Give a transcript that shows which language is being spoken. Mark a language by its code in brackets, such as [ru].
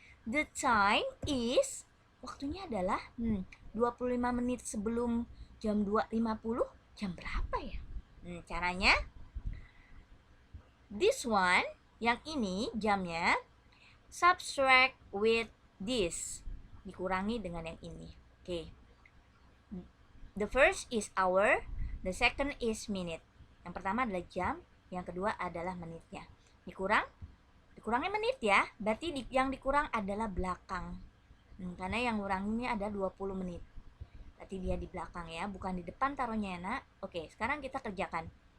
[en] The time is, [id] waktunya adalah 25 menit sebelum jam 2.50. Jam berapa ya? Caranya [en] this one, [id] yang ini jamnya, [en] subtract with this, [id] dikurangi dengan yang ini. Oke. [en] The first is hour, the second is minute. [id] Yang pertama adalah jam, yang kedua adalah menitnya. Dikurangnya menit ya, berarti yang dikurang adalah belakang. Karena yang nguranginnya ada 20 menit. Berarti dia di belakang ya, bukan di depan taruhnya ya nak. Oke, sekarang kita kerjakan.